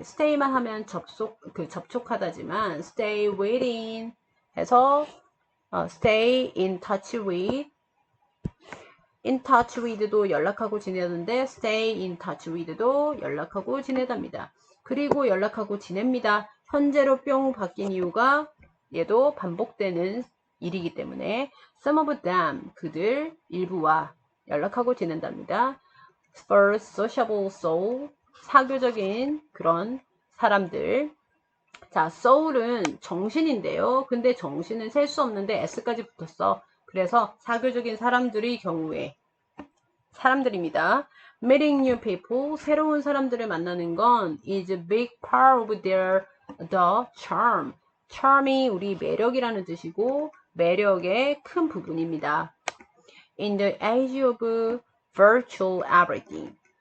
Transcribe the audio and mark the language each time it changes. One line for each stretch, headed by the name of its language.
English: stay만
Korean: 하면 접촉하다지만
English: stay within 해서 stay in touch with.
Korean: in touch with도 연락하고 지내는데 stay in touch with도 연락하고 지내답니다. 그리고 연락하고 지냅니다. 현재로 뿅 바뀐 이유가 얘도 반복되는 일이기 때문에
English: some of them
Korean: 그들 일부와 연락하고 지낸답니다.
English: First sociable soul
Korean: 사교적인 그런 사람들. 자, soul은 정신인데요. 근데 정신은 셀 수 없는데 s까지 붙었어. 그래서 사교적인 사람들의 경우에 사람들입니다.
English: Meeting new people,
Korean: 새로운 사람들을 만나는 건
English: is a big part of the charm.
Korean: charm이 우리 매력이라는 뜻이고 매력의 큰 부분입니다.
English: In the age of virtual everything.